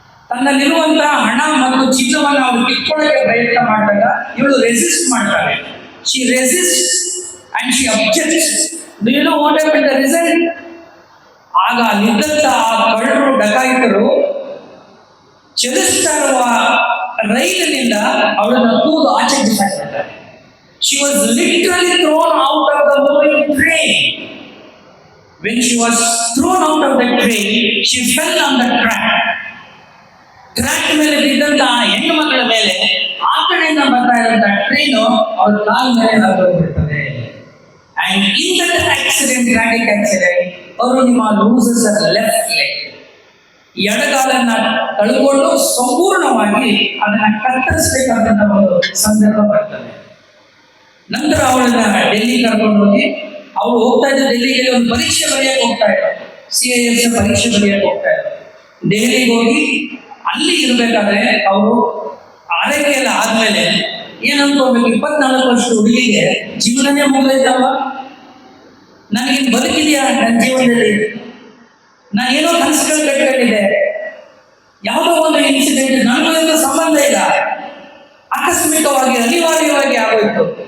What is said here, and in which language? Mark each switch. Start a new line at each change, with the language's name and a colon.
Kannada: ತನ್ನಲ್ಲಿರುವಂತಹ ಹಣ ಮತ್ತು ಚಿನ್ನವನ್ನು ಅವರು ಕಿತ್ಕೊಳ್ಳೋಕೆ ಪ್ರಯತ್ನ ಮಾಡಿದಾಗ ಇವಳು ರೆಸಿಸ್ಟ್ ಮಾಡ್ತಾಳೆ.
English: She resist and she objects. Do you know what happen the result?
Kannada: ಆಗ ಅಲ್ಲಿದ್ದಂತ ಆ ಕಳ್ಳರು ಡಕಾಯಿತರು ಚಲಿಸ್ತಾ ಇರುವ ರೈಲಿನಿಂದ ಅವಳನ್ನು ತೂದು ಆಚೆ ಬಿಸಾಕ್ತಾರೆ.
English: She was literally thrown out of the moving train. When she was thrown out of the train, she fell on the track.
Kannada: Track ಮೇಲೆ ಬಿದ್ದಂತ ಹೆಣ್ಣು ಮಕ್ಕಳ ಮೇಲೆ ಆ ಕಡೆಯಿಂದ ಬರ್ತಾ ಇರುವಂತ ಟ್ರೈನು ಅವಳ ಕಾಲ ಮೇಲೆ ಹಾಕೋಗ್ಬಿಡ್ತದೆ.
English: And in that accident, tragic accident, Arunima loses her left leg.
Kannada: ಎಡಗಾಲನ್ನ ಕಳ್ಕೊಂಡು ಸಂಪೂರ್ಣವಾಗಿ ಅದನ್ನ ಕತ್ತರಿಸಬೇಕಾದಂತ ಒಂದು ಸಂದರ್ಭ ಬರ್ತದೆ. ನಂತರ ಅವಳನ್ನ ಡೆಲ್ಲಿ ಕರ್ಕೊಂಡು ಹೋಗಿ ಅವಳು ಹೋಗ್ತಾ ಇದ್ದ ಡೆಲ್ಲಿಗೆ ಒಂದು ಪರೀಕ್ಷೆ ಬರೆಯಕ್ಕೆ ಹೋಗ್ತಾ ಇದ್ರು. CIS ಪರೀಕ್ಷೆ ಬರೆಯಕ್ಕೆ ಹೋಗ್ತಾ ಇದ್ರು. ದೆಹಲಿಗೆ ಹೋಗಿ ಅಲ್ಲಿ ಇರ್ಬೇಕಾದ್ರೆ ಅವರು ಆರೈಕೆ ಎಲ್ಲ ಆದ್ಮೇಲೆ ಏನಂದ್ಕೋಬೇಕು, 24 ವರ್ಷದ ಹುಡುಗಿಗೆ ಜೀವನನೇ ಮುಗಿದೈತಲ್ವ, ನನಗೆ ಬದುಕಿದೆಯಾ ನನ್ನ ಜೀವನದಲ್ಲಿ, ನಾನೇನೋ ಕನಸುಗಳು ಕಟ್ಕೊಂಡಿದ್ದೆ, ಯಾವುದೋ ಒಂದು ಇನ್ಸಿಡೆಂಟ್ ನನಗೂ ಸಂಬಂಧ ಇಲ್ಲ, ಆಕಸ್ಮಿಕವಾಗಿ ಅನಿವಾರ್ಯವಾಗಿ ಆಗೋಯ್ತು.